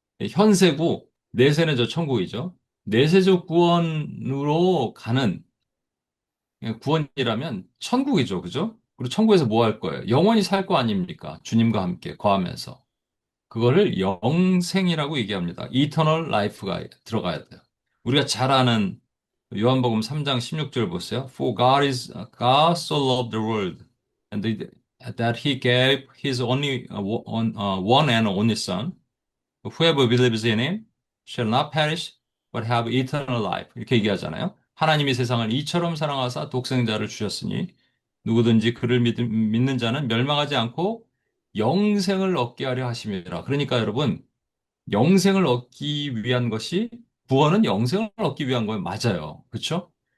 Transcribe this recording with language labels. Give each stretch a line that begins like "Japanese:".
Korean: 현세고 내세는 저 천국이죠. 내세적 구원으로 가는 구원이라면 천국이죠. 그죠? 그리고 천국에서 뭐 할 거예요? 영원히 살 거 아닙니까? 주님과 함께 거하면서. 그거를 영생이라고 얘기합니다. Eternal life가 들어가야 돼요. 우리가 잘 아는 요한복음 3장 16절 보세요.
English: For God so loved the world and that he gave his only one and only son. Whoever believes in him shall not perish but have eternal life.
Korean: 이렇게 얘기하잖아요. 하나님이 세상을 이처럼 사랑하사 독생자를 주셨으니 누구든지 그를 믿는 자는 멸망하지 않고 영생을 얻게 하려 하심이라. 그러니까 여러분, 영생을 얻기 위한 것이 구원은 영생을 얻기 위한 거예요. 맞아요. 그렇죠?